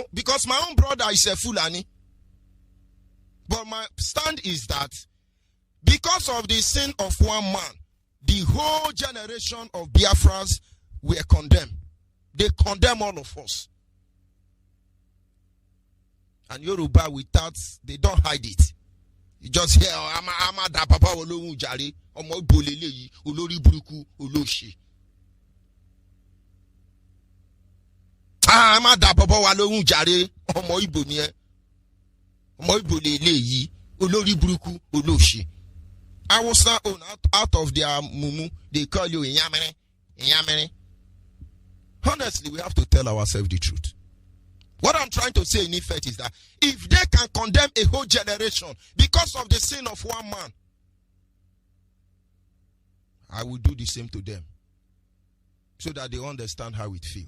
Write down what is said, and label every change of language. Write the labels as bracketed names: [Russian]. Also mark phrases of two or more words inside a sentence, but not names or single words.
[English] Because my own brother is a Fulani. But my stand is that because of the sin of one man, the whole generation of Biafrans were condemned. They condemn all of us. And Yoruba without, they don't hide it. You just hear, [Yoruba] I'm a da papa olowu jare, omo bolele yi, olori buruku, oloshi. I'm a da papa olowu jare, omo ibo ni e. Omo bolele yi, olori buruku, oloshi. [English] I was not out of their mumu, they call you Inyamere. Honestly, we have to tell ourselves the truth. What I'm trying to say in effect is that if they can condemn a whole generation because of the sin of one man, I will do the same to them so that they understand how it feels.